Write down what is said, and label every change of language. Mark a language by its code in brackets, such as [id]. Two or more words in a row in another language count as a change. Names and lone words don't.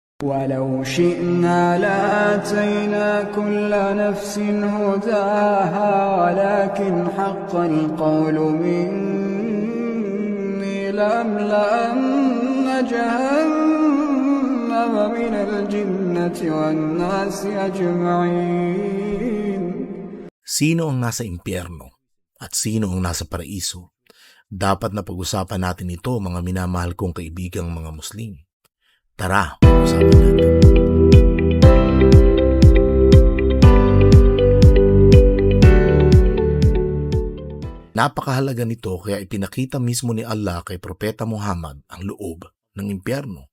[ar] ولو شئنا لآتينا كل نفس هداها ولكن حق القول مني لأملأن جهنم من الجنة والناس أجمعين. [tl] Sino ang nasa impyerno at sino ang nasa paraiso? Dapat na pag-usapan natin ito, mga minamahal kong kaibigang mga Muslim. Tara, pag-usapan natin. Napakahalaga nito kaya ipinakita mismo ni Allah kay Propeta Muhammad ang loob ng impyerno.